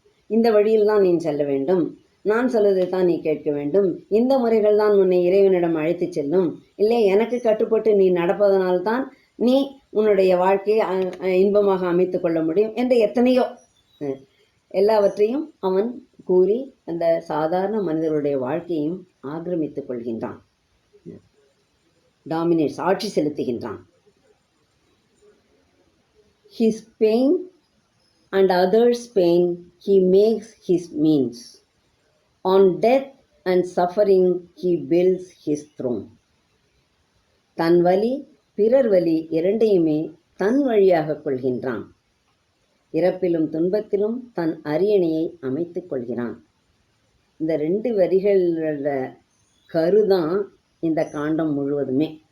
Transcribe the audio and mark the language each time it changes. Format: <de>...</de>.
<ta>இந்த வழியில் தான் நீ செல்ல வேண்டும், நான் சொல்வதை தான் நீ கேட்க வேண்டும், இந்த முறைகள் தான் உன்னை இறைவனிடம் அழைத்து செல்லும், இல்லை எனக்கு கட்டுப்பட்டு நீ நடப்பதனால்தான் நீ உன்னுடைய வாழ்க்கையை இன்பமாக அமைத்து கொள்ள முடியும் என்று எத்தனையோ எல்லாவற்றையும் அவன் கூறி அந்த சாதாரண மனிதர்களுடைய வாழ்க்கையும் ஆக்கிரமித்துக் கொள்கின்றான், டாமினேட்ஸ், ஆட்சி செலுத்துகின்றான்.</ta> <en>His pain and others' pain he makes his means. On death and suffering he builds his throne.</en> <ta>தன் வலி பிறர் வலி இரண்டையுமே தன் வழியாக கொள்கின்றான். இறப்பிலும் துன்பத்திலும் தன் அரியணையை அமைத்து கொள்கிறான். இந்த 2 வரிகளோட கருதான் இந்த காண்டம் முழுவதுமே.</ta>